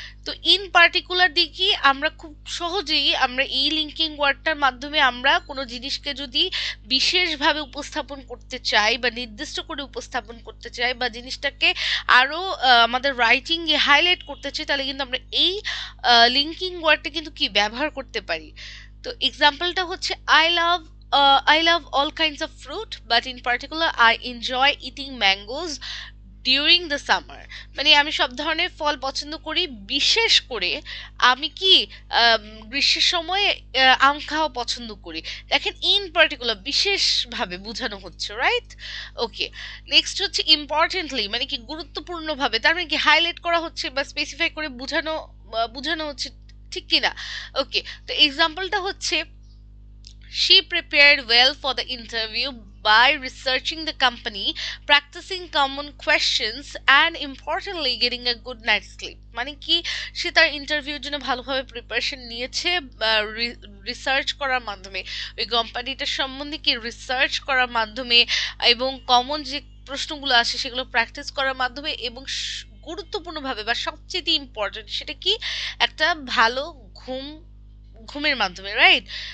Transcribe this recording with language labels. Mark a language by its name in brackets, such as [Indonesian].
[Bangla] তো in particular দিকে আমরা খুব সহজেই আমরা এই লিঙ্কিং ওয়ার্ডটার মাধ্যমে আমরা কোনো জিনিসকে যদি বিশেষভাবে উপস্থাপন করতে চাই বা নির্দিষ্ট করে উপস্থাপন করতে চাই বা জিনিসটাকে আরও আমাদের রাইটিংয়ে হাইলাইট করতে চাই তাহলে কিন্তু আমরা এই লিঙ্কিং ওয়ার্ডটা কিন্তু কি ব্যবহার করতে পারি। তো এক্সাম্পলটা হচ্ছে [English] I love all kinds of fruit, but in particular I enjoy eating mangoes during the summer. [Bangla] মানে আমি সব ধরনের ফল পছন্দ করি, বিশেষ করে আমি কি গ্রীষ্মের সময় আম খাওয়া পছন্দ করি। দেখেন ইন পার্টিকুলার বিশেষভাবে বোঝানো হচ্ছে, রাইট? ওকে, নেক্সট হচ্ছে ইম্পর্টেন্টলি, মানে কি গুরুত্বপূর্ণভাবে, তার মানে কি হাইলাইট করা হচ্ছে বা স্পেসিফাই করে বোঝানো হচ্ছে, ঠিক কিনা? [English] okay, [Bangla] তো এক্সাম্পলটা হচ্ছে [English] she prepared well for the interview by researching the company, practicing common questions, and importantly getting a good night's sleep. [Bangla] মানে কি সে তার ইন্টারভিউর জন্য ভালোভাবে প্রিপারেশন নিয়েছে রিসার্চ করার মাধ্যমে, ওই কোম্পানিটার সম্বন্ধে কি রিসার্চ করার মাধ্যমে এবং কমন যে প্রশ্নগুলো আসে সেগুলো প্র্যাকটিস করার মাধ্যমে এবং গুরুত্বপূর্ণভাবে বা সবচেয়ে ইম্পর্টেন্ট সেটা কি একটা ভালো ঘুমের মাধ্যমে, রাইট?